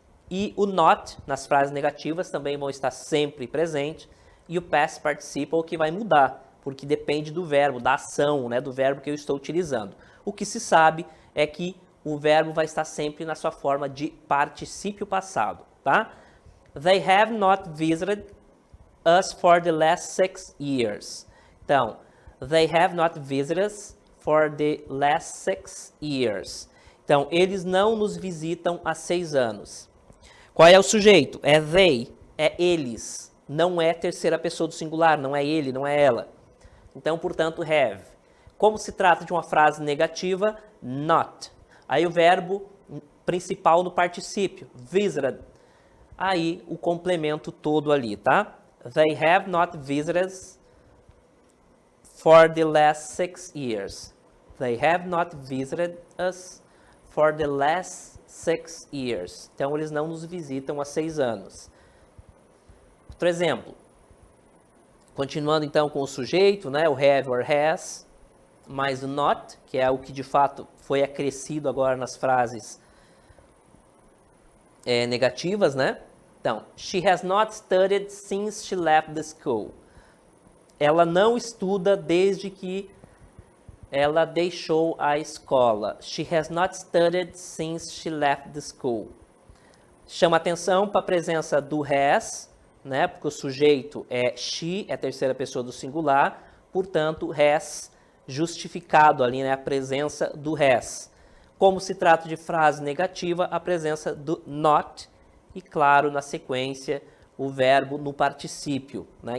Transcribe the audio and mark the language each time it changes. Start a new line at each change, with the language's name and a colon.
Portuguese: E o not, nas frases negativas, também vão estar sempre presente. E o past participle que vai mudar, porque depende do verbo, da ação, né, do verbo que eu estou utilizando. O que se sabe é que o verbo vai estar sempre na sua forma de particípio passado, tá?
English: They have not visited us for the last 6 years. Então, they have not visited us for the last 6 years.
Portuguese: Então, eles não nos visitam há 6 anos. Qual é o sujeito? É they, é eles. Não é terceira pessoa do singular, não é ele, não é ela. Então, portanto, have. Como se trata de uma frase negativa, not. Aí o verbo principal no particípio, visited. Aí o complemento todo ali, tá?
English: They have not visited us for the last 6 years. They have not visited us for the last 6 years.
Portuguese: Então, eles não nos visitam há 6 anos. Outro exemplo. Continuando, então, com o sujeito, né? O have or has, mais o not, que é o que, de fato, foi acrescido agora nas frases negativas, né?
English: Então, she has not studied since she left the school.
Portuguese: Ela não estuda desde que ela deixou a escola.
English: She has not studied since she left the school.
Portuguese: Chama atenção para a presença do has, né? Porque o sujeito é she, é a terceira pessoa do singular, portanto, has justificado ali, né? A presença do has. Como se trata de frase negativa, a presença do not e, claro, na sequência, o verbo no particípio, né?